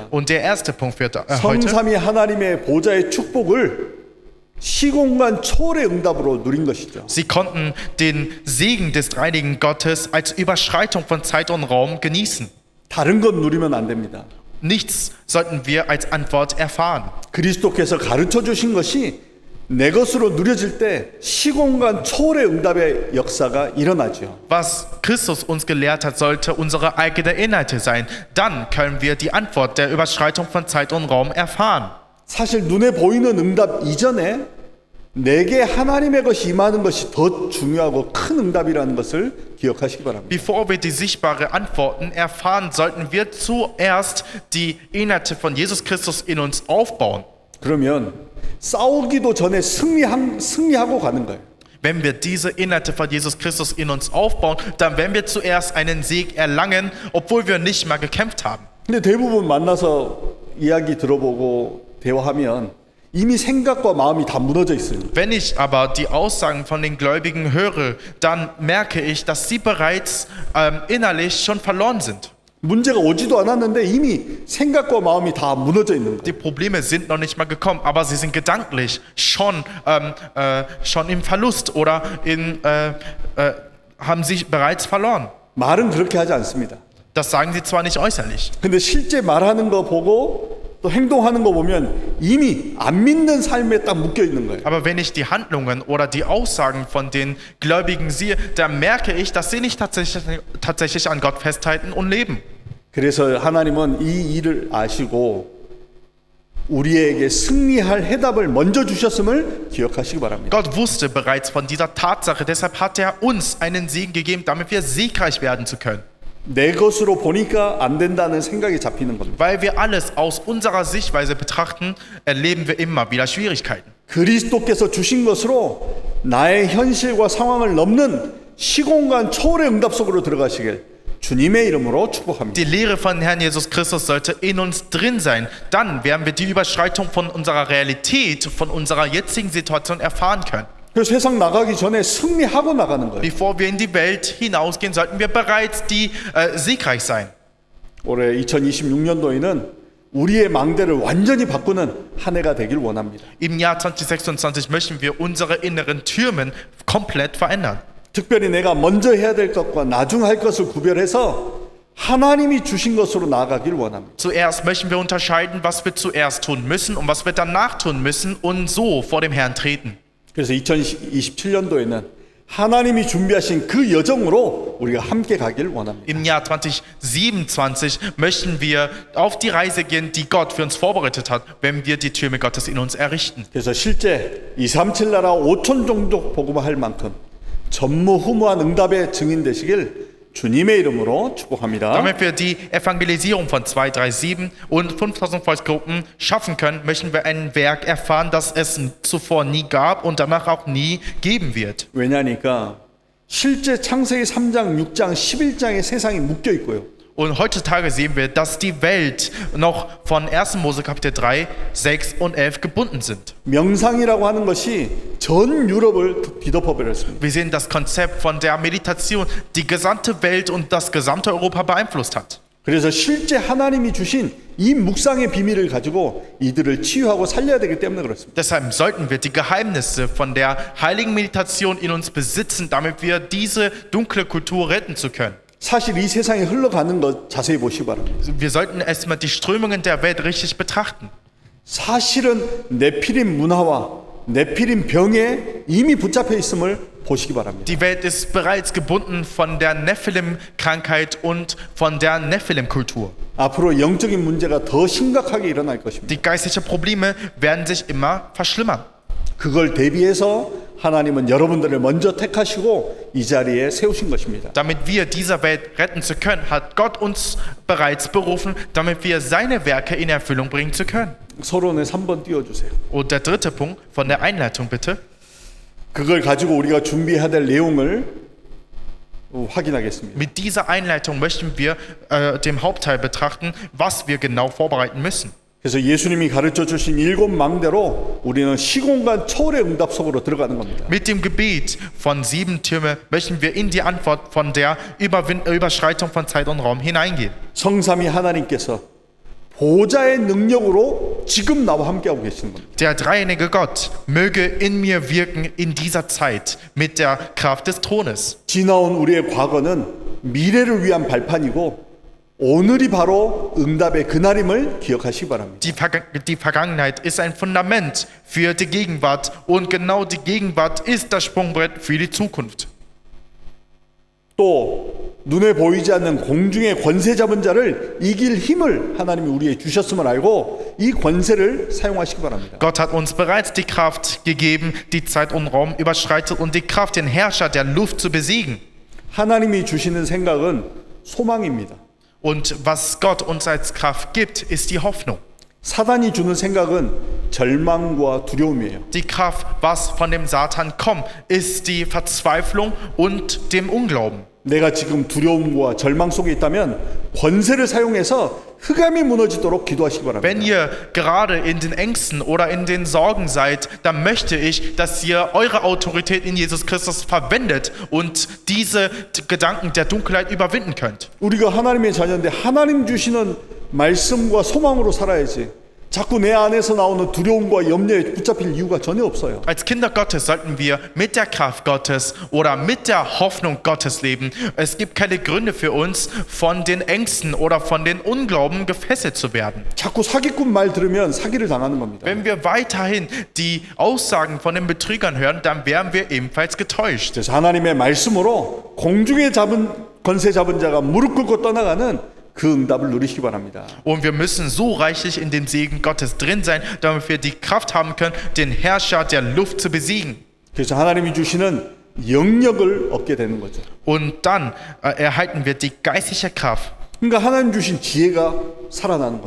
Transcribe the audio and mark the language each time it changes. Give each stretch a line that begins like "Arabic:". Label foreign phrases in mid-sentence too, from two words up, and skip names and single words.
German: Und der erste Punkt für heute.
Korean: 성삼위 하나님의 보좌의 축복을 시공간 초월의 응답으로 누린 것이죠.
German: Sie konnten den Segen des dreieinigen Gottes als Überschreitung von Zeit und Raum genießen.
Korean: 다른 것 누리면 안 됩니다.
German: Nichts sollten wir als Antwort erfahren.
Korean: 그리스도께서 가르쳐 주신 것이 내 것으로 누려질 때 시공간 초월의 응답의 역사가 일어나죠.
German: Was Christus uns gelehrt hat, sollte unsere eigene Inhalte sein. Dann können wir die Antwort der Überschreitung von Zeit und Raum erfahren.
Korean: 사실 눈에 보이는 응답 이전에 내게 하나님의 것이 임하는 것이 더 중요하고 큰 응답이라는 것을 기억하시기 바랍니다.
German: Bevor wir die sichtbare Antworten erfahren, sollten wir zuerst die Inhalte von Jesus Christus in uns aufbauen.
Korean: 그러면 싸우기도 전에 승리하고 가는 거예요.
German: Wenn wir diese Inhalte von Jesus Christus in uns aufbauen, dann werden wir zuerst einen Sieg erlangen, obwohl wir nicht mal gekämpft haben.
Korean: 근데 대부분 만나서 이야기 들어보고 대화하면 이미 생각과 마음이 다 무너져 있어요.
German: Wenn ich aber die Aussagen von den Gläubigen höre, dann merke ich, dass sie bereits innerlich schon verloren sind.
Korean: 문제가 오지도 않았는데 이미 생각과 마음이 다 무너져 있는 거예요.
German: Die Probleme sind noch nicht mal gekommen, aber sie sind gedanklich schon im Verlust oder haben sich bereits verloren.
Korean: 말은 그렇게 하지 않습니다.
German: Das sagen sie zwar nicht äußerlich,
Korean: 근데 실제 말하는 거 보고 또 행동하는 거 보면 이미 안 믿는 삶에 딱 묶여 있는 거예요.
German: aber wenn ich die Handlungen oder die Aussagen von den Gläubigen sehe, dann merke ich, dass sie nicht tatsächlich an Gott festhalten und leben.
Korean: 그래서 하나님은 이 일을 아시고 우리에게 승리할 해답을 먼저 주셨음을 기억하시기 바랍니다.
German: Gott wusste bereits von dieser Tatsache, deshalb hat er uns einen Segen gegeben, damit wir siegreich werden zu können.
Korean: 내 것으로 보니까 안 된다는 생각이 잡히는 겁니다.
German: Weil wir alles aus unserer Sichtweise betrachten, erleben wir immer wieder Schwierigkeiten.
Korean: 그리스도께서 주신 것으로 나의 현실과 상황을 넘는 시공간 초월의 응답 속으로 들어가시길 주님의 이름으로 축복합니다.
German: Die Lehre von Herrn Jesus Christus sollte in uns drin sein. Dann werden wir die Überschreitung von unserer Realität, von unserer jetzigen Situation erfahren können.
Korean: 그래서 세상 나가기 전에 승리하고 나가는 거예요.
German: Bevor wir in die Welt hinausgehen, sollten wir bereits siegreich sein.
Korean: 올해 2026년도에는 우리의 망대를 완전히 바꾸는 한 해가 되길 원합니다.
German: Im Jahr 2026 möchten wir unsere inneren Türmen komplett verändern.
Korean: 특별히 내가 먼저 해야 될 것과 나중 할 것을 구별해서 하나님이 주신 것으로 나아가길 원합니다.
German: Zuerst möchten wir unterscheiden, was wir zuerst tun müssen und was wir danach tun müssen und so vor dem Herrn treten.
Korean: 그래서 2027년도에는 하나님이 준비하신 그 여정으로 우리가 함께 가길 원합니다.
German: Im Jahr 2027 möchten wir auf die Reise gehen, die Gott für uns vorbereitet hat, wenn wir die Türme Gottes in uns errichten.
Korean: 그래서 실제 237 나라 5천 종족 복음화할 만큼 전무후무한 응답의 증인 되시길 주님의 이름으로 축복합니다.
German: Damit wir die Evangelisierung von 237 und 5000 Volksgruppen schaffen können, möchten wir ein Werk erfahren, das es zuvor nie gab und danach auch nie geben wird.
Korean: 왜냐니까 실제 창세기 3장, 6장, 11장의 세상이 묶여 있고요.
German: Und heutzutage sehen wir, dass die Welt noch von 1. Mose Kapitel 3, 6 und 11 gebunden sind.
Korean: 명상이라고 하는 것이 전 유럽을 뒤덮어 버렸습니다.
German: Wir sehen das Konzept von der Meditation, die gesamte Welt und das gesamte Europa beeinflusst hat.
Korean: 그래서 실제 하나님이 주신 이 묵상의 비밀을 가지고 이들을 치유하고 살려야 되기 때문에 그렇습니다.
German: Deshalb sollten wir die Geheimnisse von der heiligen Meditation in uns besitzen, damit wir diese dunkle Kultur retten zu können.
Korean: 사실 이 세상에 흘러가는 것 자세히 보시기 바랍니다.
German: Wir sollten erstmal die Strömungen der Welt richtig betrachten.
Korean: 사실은 네피림 문화와 네피림 병에 이미 붙잡혀 있음을 보시기 바랍니다.
German: Die Welt ist bereits gebunden von der Nephilim-Krankheit und von der Nephilim-Kultur.
Korean: 앞으로 영적인 문제가 더 심각하게 일어날 것입니다.
German: Die geistlichen Probleme werden sich immer verschlimmern.
Korean: 그걸 대비해서 하나님은 여러분들을 먼저 택하시고 이 자리에 세우신 것입니다.
German: Damit wir diese Welt retten zu können, hat Gott uns bereits berufen, damit wir seine Werke in Erfüllung bringen zu können.
Korean: 서론에 3번 띄워주세요.
German: Und der dritte Punkt von der Einleitung bitte.
Korean: 그걸 가지고 우리가 준비해야 될 내용을 확인하겠습니다.
German: Mit dieser Einleitung möchten wir den Hauptteil betrachten, was wir genau vorbereiten müssen.
Korean: 그래서 예수님이 가르쳐 주신 7망대로 우리는 시공간 초월의 응답 속으로 들어가는 겁니다.
German: Mit dem Gebet von 7 Türme möchten wir in die Antwort von der Überschreitung von Zeit und Raum hineingehen.
Korean: 성삼위 하나님께서 보좌의 능력으로 지금 나와 함께하고 계시는 겁니다.
German: Der dreieinige Gott möge in mir wirken in dieser Zeit mit der Kraft des Thrones.
Korean: 지나온 우리의 과거는 미래를 위한 발판이고 오늘이 바로 응답의 그날임을 기억하시기 바랍니다.
German: Die Vergangenheit ist ein Fundament für die Gegenwart und genau die Gegenwart ist das Sprungbrett für die Zukunft.
Korean: 또 눈에 보이지 않는 공중의 권세 잡은 자를 이길 힘을 하나님이 우리에게 주셨음을 알고 이 권세를 사용하시기 바랍니다.
German: Gott hat uns bereits die Kraft gegeben, die Zeit und Raum überschreitet und die Kraft, den Herrscher der Luft zu besiegen.
Korean: 하나님이 주시는 생각은 소망입니다.
German: Und was Gott uns als Kraft gibt, ist die Hoffnung.
Korean: 사단이 주는 생각은 절망과 두려움이에요.
German: Die Kraft, was von dem Satan kommt, ist die Verzweiflung und dem Unglauben.
Korean: 내가 지금 두려움과 절망 속에 있다면 권세를 사용해서 흑암이 무너지도록 기도하시기 바랍니다.
German: Wenn ihr gerade in den Ängsten oder in den Sorgen seid, dann möchte ich, dass ihr eure Autorität in Jesus Christus verwendet und diese Gedanken der Dunkelheit überwinden könnt.
Korean: 우리가 하나님의 자녀인데 하나님 주시는 말씀과 소망으로 살아야지. 자꾸 내 안에서 나오는 두려움과 염려에 붙잡힐 이유가 전혀 없어요.
German: Als Kinder Gottes sollten wir mit der Kraft Gottes oder mit der Hoffnung Gottes leben. Es gibt keine Gründe für uns, von den Ängsten oder von den Unglauben gefesselt zu werden.
Korean: 자꾸 사기꾼 말 들으면 사기를 당하는 겁니다.
German: Wenn wir weiterhin die Aussagen von den Betrügern hören, dann werden wir ebenfalls getäuscht.
Korean: 그래서 하나님의 말씀으로 공중에 잡은 권세 잡은 자가 무릎 꿇고 떠나가는 그 응답을 누리시기 바랍니다.
German: Und wir müssen so reichlich in dem Segen Gottes drin sein, damit wir die Kraft haben können, den Herrscher der Luft zu besiegen.
Korean: 그래서 하나님이 주시는 영역을 얻게 되는 거죠.
German: Und dann erhalten wir die geistliche Kraft.
Korean: 그러니까 하나님 주신 지혜가 살아나는 거예요.